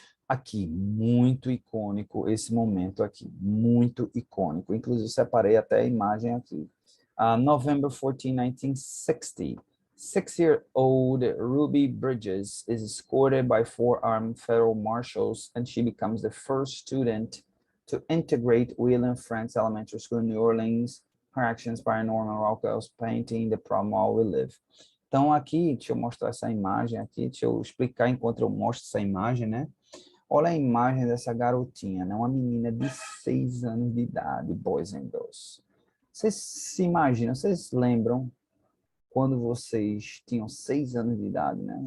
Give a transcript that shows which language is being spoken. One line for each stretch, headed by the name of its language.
Portuguese: aqui, muito icônico esse momento aqui, muito icônico. Inclusive, separei até a imagem aqui.
English: November 14, 1960. 6-year-old Ruby Bridges is escorted by 4 armed federal marshals, and she becomes the first student to integrate William Franks Elementary School in New Orleans. Her actions by Norman Rockwell's painting The Problem All We Live.
Portuguese: Então, aqui, deixa eu mostrar essa imagem aqui, deixa eu explicar enquanto eu mostro essa imagem, né? Olha a imagem dessa garotinha, né? Uma menina de 6 anos de idade,
English: boys and girls.
Portuguese: Vocês se imaginam, vocês lembram quando vocês tinham 6 anos de idade, né?